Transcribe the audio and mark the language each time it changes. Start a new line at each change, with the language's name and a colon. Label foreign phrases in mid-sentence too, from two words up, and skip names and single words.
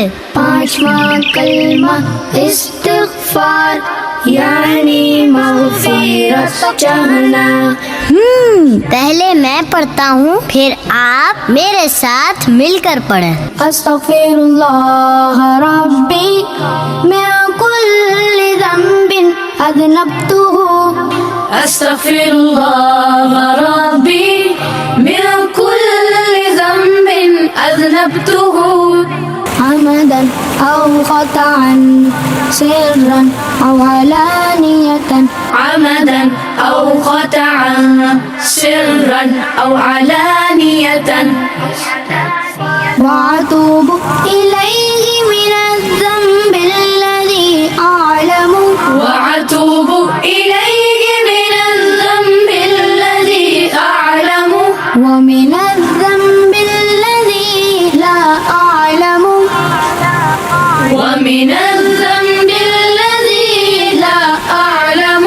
Hindi: 5वां कलिमा इस्तिग़फ़ार यानी मग़फ़िरत चाहना। पहले मैं पढ़ता हूँ, फिर आप मेरे साथ मिलकर पढ़ें।
Arabic: أستغفر الله ربي من كل ذنب أذنبته. أستغفر الله ربي من كل ذنب أذنبته عمدا أو خطأ سرا أو علانية. عمدا أو خطأ سرا أو علانية. وأتوب إليه من الذنب الذي أعلم. وأتوب إليه من الذنب الذي أعلم ومن الذنب الذي لا أعلم ومن الذنب الذي لا أعلم.